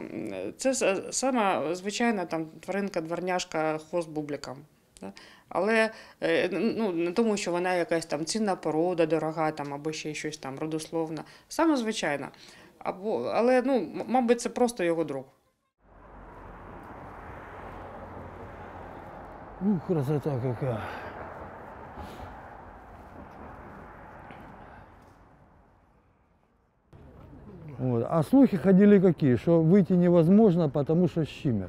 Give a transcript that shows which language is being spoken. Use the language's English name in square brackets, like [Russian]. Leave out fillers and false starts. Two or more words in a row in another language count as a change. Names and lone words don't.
[Ukrainian] Це сама звичайна там тваринка, дворняжка, [Russian] хвост бубликом. [Ukrainian] Але не тому, що вона якась там цінна порода, дорога там, або ще щось там родословна. Саме звичайна. Але, мабуть, це просто його друг. [Russian] Красота какая. Вот. А слухи ходили какие, что выйти невозможно, потому что щемят.